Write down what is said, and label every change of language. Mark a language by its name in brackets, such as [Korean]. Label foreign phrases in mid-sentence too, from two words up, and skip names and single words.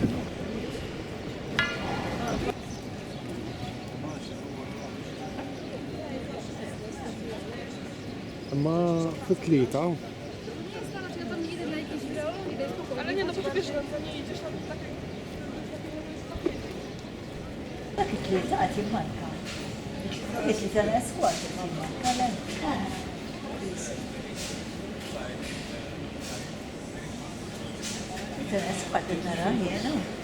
[Maltese] Ma fit-tlieta. [Polish] Ale nie, no bo wiesz, nie idziesz na takie... [Maltese] Dak it-tlieta qed jimmanka. It-tlieta l-eskwad jimmanka. L-eskwad nara jena.